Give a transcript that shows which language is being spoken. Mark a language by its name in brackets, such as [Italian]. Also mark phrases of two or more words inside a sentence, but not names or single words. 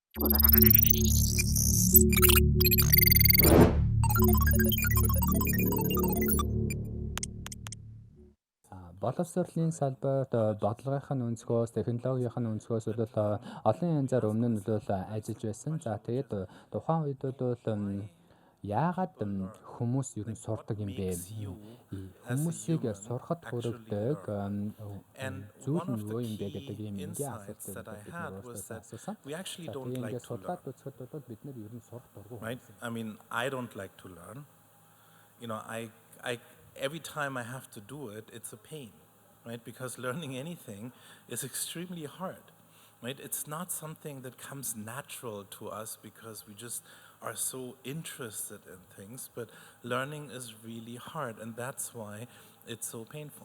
[Mongolian] Боловсролын салбарт бодлогын өнцгөөс, технологийн өнцгөөс бол олон янзаар өмнө нь бол ажиллаж байсан. За тэгээд тухайн үед бол яагаад хүмүүс ер нь сурдаг юм бэ? Хүмүүсийг сурахад хүргэдэг зүйл нь юу юм бэ гэдэг ийм энгийн асуултыг бид өөрсдөө асуусан. [English] We actually [Mongolian] За [English] don't [Mongolian] тэгээд [English] like [Mongolian] ингээд [English] to [Mongolian] судлаад [English] learn, [Mongolian] үзэхэд бол бид нар ер нь сурах дургүй. [English] right? I mean, I don't like to learn. You know, every time I have to do it, it's a pain, right? Because learning anything is extremely hard, right? It's not something that comes natural to us because we just are so interested in things, but learning is really hard, and that's why it's so painful.